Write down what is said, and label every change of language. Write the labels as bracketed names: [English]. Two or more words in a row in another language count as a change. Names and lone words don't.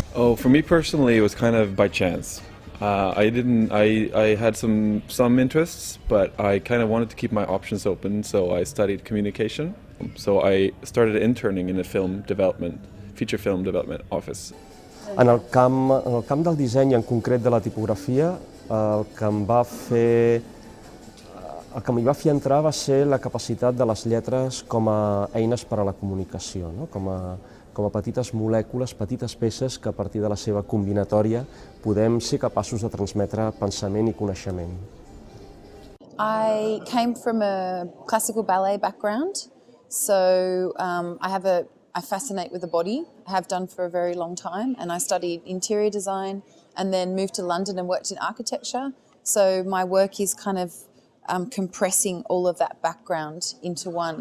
[English] So for me personally, it was kind of by chance. I had some interests, but I kind of wanted to keep my options open, so I studied communication. So I started interning in a feature film development office. [Catalan] En el camp del disseny, en concret de la tipografia, el que m'hi va fer entrar va ser la capacitat de les lletres com a eines per a la comunicació, no? Com a petites molècules, petites peces que a partir de la seva combinatòria podem ser capaços de transmetre pensament i coneixement. [English] I came from a classical ballet background, so I fascinate with the body, have done for a very long time, and I studied interior design and then moved to London and worked in architecture. So my work is kind of compressing all of that background into one.